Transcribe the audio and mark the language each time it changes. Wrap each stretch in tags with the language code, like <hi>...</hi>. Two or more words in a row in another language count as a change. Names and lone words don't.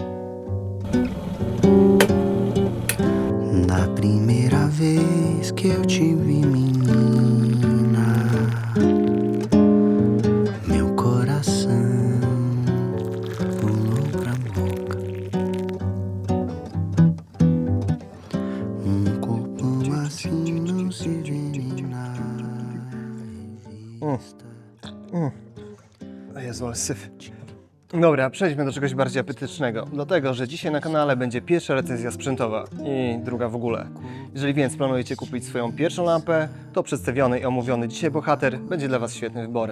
<pt>Da primeira vez que eu te vi, menina, meu coração pulou pra boca. Corpo assim não se vê na revista.</pt> <pl>O Jezu, ale syf. Dobra, przejdźmy do czegoś bardziej apetycznego. Dlatego, że dzisiaj na kanale będzie pierwsza recenzja sprzętowa i druga w ogóle. Jeżeli więc planujecie kupić swoją pierwszą lampę, to przedstawiony i omówiony dzisiaj bohater będzie dla Was świetnym wyborem.</pl>